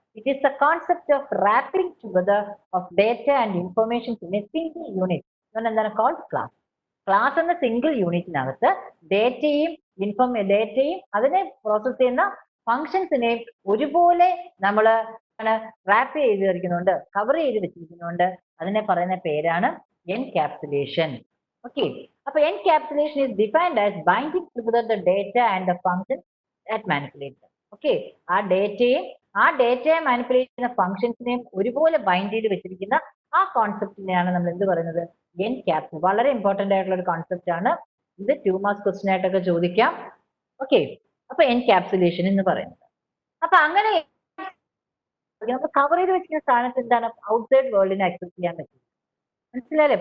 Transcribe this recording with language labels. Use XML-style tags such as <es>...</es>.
<en>It is the concept of wrapping together of data and information in a single unit. എന്താണ് called class.</en> <ml>Class എന്ന single യൂണിറ്റിനകത്ത് ഡേറ്റയും അതിനെ process ചെയ്യുന്ന ഫങ്ഷൻസിനെയും ഒരുപോലെ നമ്മൾ rap ചെയ്ത് വെച്ചിരിക്കുന്നുണ്ട്, കവർ ചെയ്ത് വെച്ചിരിക്കുന്നുണ്ട്. അതിനെ പറയുന്ന പേരാണ് എൻകാപ്സുലേഷൻ. ഓക്കെ.</ml> <en>അപ്പൊ encapsulation is defined as binding together the data and the function that manipulates them. Okay.</en> <ml>ആ ഡേറ്റയെ മാനിപ്പുലേറ്റ് ചെയ്യുന്ന ഫങ്ഷൻസിനെയും ഒരുപോലെ ബൈൻഡ് ചെയ്ത് വെച്ചിരിക്കുന്ന ആ കോൺസെപ്റ്റിനെയാണ് നമ്മൾ എന്ത് പറയുന്നത്, എൻകാപ്സുലേഷൻ. വളരെ ഇമ്പോർട്ടന്റ് ആയിട്ടുള്ള ഒരു കോൺസെപ്റ്റ് ആണ് ഇത്. 2 മാർക്ക് ക്വസ്റ്റ്യൻ ആയിട്ടൊക്കെ ചോദിക്കാം. ഓക്കെ. അപ്പൊ എൻകാപ്സുലേഷൻ എന്ന് പറയുന്നത്, അപ്പൊ അങ്ങനെ കവർ ചെയ്ത് വെച്ചിരിക്കുന്ന സ്ഥാനത്ത് എന്താണ്, ഔട്ട്സൈഡ് വേൾഡിനെ ആക്സസ് ചെയ്യാൻ പറ്റും. മനസ്സിലായില്ലേ?</ml>